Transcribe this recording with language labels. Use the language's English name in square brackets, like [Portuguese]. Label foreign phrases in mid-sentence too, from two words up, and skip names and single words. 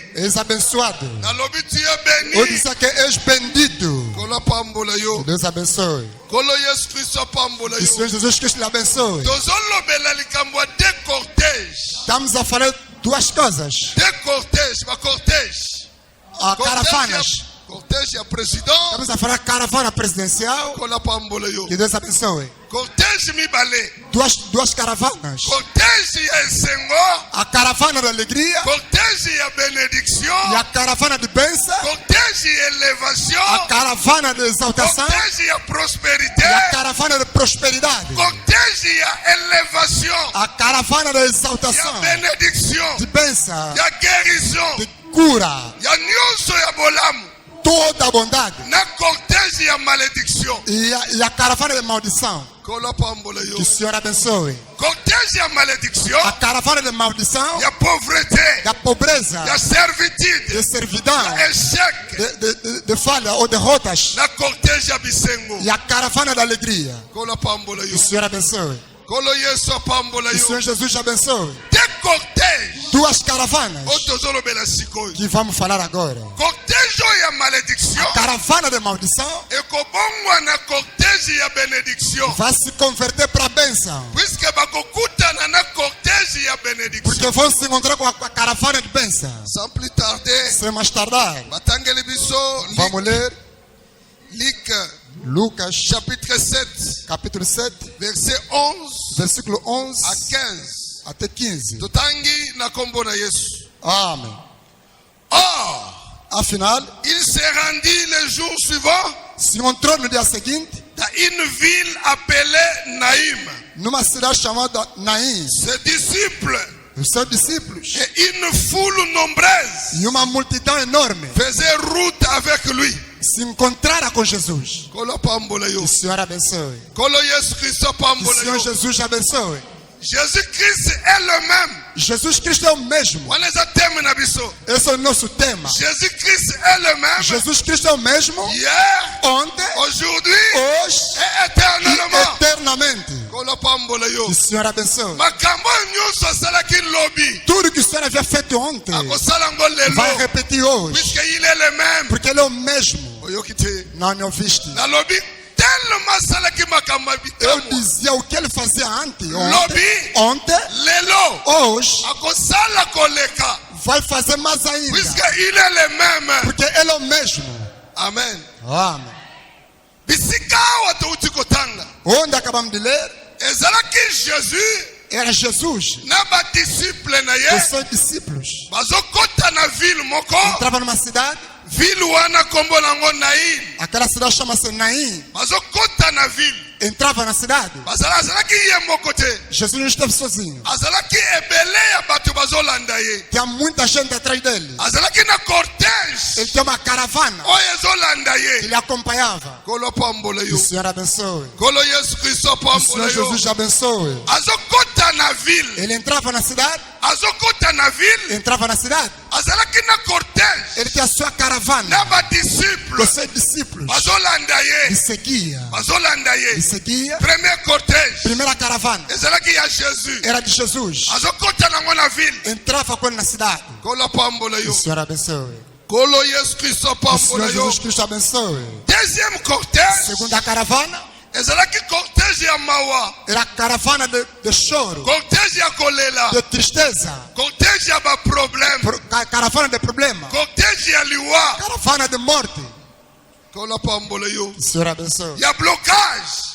[Portuguese] És abençoado. [Lingala] Na lobi [French] tu es [Portuguese] Eu [French] béni. [Portuguese] disse que és bendito. [Lingala] Kolo pambola yo. [Portuguese] Deus abençoe. [Lingala] Kolo Yesu Christ pambola [Portuguese] Que o [Lingala] yo. [Portuguese] Senhor Jesus Cristo lhe abençoe. [Lingala] Tozolobela likambo de cortège. [Portuguese] Estamos a falar duas coisas. [French] De cortège, ba cortège. [Portuguese] A caravanas. [Lingala] Cortège ya président. [Portuguese] Estamos a falar caravana presidencial. [Lingala] Kola pambola yo. [Portuguese] Que Deus abençoe. [Lingala] Cortège mibale. [Portuguese] Duas caravanas. [Lingala] Cortège ya esengo. [Portuguese] A caravana da alegria [Lingala] Cortège ya [Portuguese] e [Lingala] bénédiction. [Portuguese] a caravana de bênção. [Lingala] Cortège ya élévation. [Portuguese] A caravana de exaltação [Lingala] Cortège ya prospérité. [Portuguese] e a caravana de prosperidade. [Lingala] Cortège ya élévation. [Portuguese] A caravana de [Lingala] Ya [Portuguese] exaltação, [Lingala] bénédiction. [Portuguese] de bênção, [Lingala] Ya guérison. [Portuguese] de cura, [Lingala] Ya nyonso ya bolamu. [Portuguese] toda a bondade. [Lingala] Na cortège ya malédiction. [Portuguese] E a caravana de maldição. [Lingala] Kola pambola yo. [Portuguese] Que o Senhor abençoe. [Lingala] Cortège ya malédiction. [Portuguese] A caravana de maldição, [Lingala] Ya pauvreté. [Portuguese] da pobreza, [Lingala] Ya servitude. [Portuguese] de servidão, [Lingala] Ya échec. [Portuguese] de falha ou derrotas. [Lingala] Na cortège ya bisengo. [Portuguese] E a caravana da alegria. [Lingala] Kola pambola [Portuguese] Que [Lingala] yo. [Portuguese] o Senhor abençoe. [Lingala] Kolo Yesu pambola [Portuguese] Que o [Lingala] yo. [Portuguese] Senhor Jesus abençoe. [Lingala] Te cortège. [Portuguese] Duas caravanas [Lingala] Otozolobela sikoyo. [Portuguese] que vamos falar agora. [Lingala] Cortège ya malédiction. [Portuguese] Caravana de maldição [Lingala] Ekobongwa na cortège ya bénédiction. [Portuguese] vai se converter para a bênção. [Lingala] Puisque bakokutana na cortège ya bénédiction. [Portuguese] Porque vão se encontrar com a caravana de bênção. [French] Sans plus tarder, [Portuguese] Sem mais tardar, [Lingala] batangeli biso [Portuguese] vamos ler [Lingala] Luc [Portuguese] Lucas [Lingala] chapitre 7, [Portuguese] capítulo 7, [Lingala] verset 11 [Portuguese] versículo 11 [Lingala] à 15. [Portuguese] até 15. [Lingala] Totangi na kombo na Yesu. [Portuguese] Amém. [French] Or, [Portuguese] Afinal, [French] il se rendit le jour suivant [Portuguese] se encontrou no dia seguinte [French] dans une ville appelée Naïm. [Portuguese] numa cidade chamada Naim. [French] Ses disciples [Portuguese] Os seus discípulos [French] et une foule nombreuse [Portuguese] e uma multidão enorme [French] faisaient route avec lui. [Portuguese] se encontraram com Jesus. [Lingala] Kolo pambola yo. [Portuguese] Que o Senhor abençoe. [Lingala] Kolo Yesu Christ [Portuguese] Que o [Lingala] pambola [Portuguese] Senhor [Lingala] yo. [Portuguese] Jesus abençoe. [French] Jésus-Christ est le même. [Portuguese] Jesus Cristo é o mesmo. [Lingala] Wanaweza teme na biso. [Portuguese] Esse é o nosso tema. [French] Jésus-Christ est le même. [Portuguese] Jesus Cristo é o mesmo [French] Hier, [Portuguese] ontem, [French] aujourd'hui [Portuguese] hoje [French] et [Portuguese] e [French] éternellement. [Portuguese] eternamente. [Lingala] Kolo pambola yo. [Portuguese] Que o Senhor abençoe. [Lingala] Makambo nyonso asalaki lobi. [Portuguese] Tudo que o Senhor havia feito ontem [Lingala] Akosala ngo [Portuguese] vai [Lingala] lelo. [Portuguese] repetir hoje. [French] Puisque il est le même. [Portuguese] Porque Ele é o mesmo. [Lingala] Oyoki te. [Portuguese] Não me ouviste. [Lingala] Na lobi tellement asalaki makambo [Portuguese] Eu [Lingala] bitamo. [Portuguese] dizia o que ele fazia antes. [Lingala] Lobi. [Portuguese] Ontem, [Lingala] Lelo. [Portuguese] hoje, [Lingala] Akosala koleka. [Portuguese] vai fazer mais ainda. [French] Puisque il est le même. [Portuguese] Porque Ele é o mesmo. [Lingala] Amen. [Portuguese] Amém. [Lingala] Bisika watouti kotanga. [Portuguese] Onde acabamos de ler, [Lingala] Ezalaki Jésus [Portuguese] era Jesus. [Lingala] na badisciple na [Portuguese] Os [Lingala] ye. [Portuguese] seus discípulos [Lingala] Bazokota na ville moko. [Portuguese] entravam numa cidade. [Lingala] Ville wana kombo nango Naïm. [Portuguese] Aquela cidade chama-se Naim. [Lingala] Bazokota na ville. [Portuguese] entrava na cidade. [Lingala] azalaki ye moko te. [Portuguese] Jesus não estava sozinho. [Lingala] Azalaki ebele ya bato bazolanda ye. [Portuguese] Tinha muita gente atrás dele. [Lingala] Azalaki na cortège [Portuguese] Ele tinha uma caravana [Lingala] oyo ezolanda [Portuguese] que [Lingala] ye. [Portuguese] lhe acompanhava. [Lingala] Kolo pambola [Portuguese] Que [Lingala] yo. [Portuguese] o Senhor abençoe. [Lingala] Kolo Yesu Kristo [Portuguese] Que o [Lingala] pambola [Portuguese] Senhor [Lingala] yo. [Portuguese] Jesus abençoe. [Lingala] Azokota na ville. [Portuguese] Ele entrava na cidade. [Lingala] Azokota na ville. [Portuguese] Entrava na cidade. [Lingala] Azalaki na cortège [Portuguese] Ele tinha sua caravana. [Lingala] na [Portuguese] Com [Lingala] badisciples [Portuguese] seus discípulos. [Lingala] bazolanda [Portuguese] Ele [Lingala] ye. [Portuguese] seguia. [Lingala] Bazolanda [Portuguese] Ele [Lingala] ye. [Portuguese] seguia. [French] Premier cortège [Portuguese] Primeira caravana [Lingala] ezalaki ya Jésus. [Portuguese] era de Jesus. [Lingala] Azokota nango na ville. [Portuguese] Entrava com ele na cidade. [Lingala] Kolo pambola [Portuguese] Que [Lingala] yo. [Portuguese] o Senhor abençoe. [Lingala] Kolo Yesu Kristo [Portuguese] Que o [Lingala] pambola [Portuguese] Senhor [Lingala] yo. [Portuguese] Jesus Cristo abençoe. [French] Deuxième cortège [Portuguese] Segunda caravana [Lingala] ezalaki cortège ya mawa. [Portuguese] era a caravana de choro, [Lingala] Cortège ya kolela. [Portuguese] de tristeza, [Lingala] Cortège ya baproblème. [Portuguese] caravana de problema, [Lingala] Cortège ya liwa. [Portuguese] caravana de morte. [Lingala] Kolo pambola yo. [Portuguese] Que o Senhor abençoe. [Lingala] Ya blocage.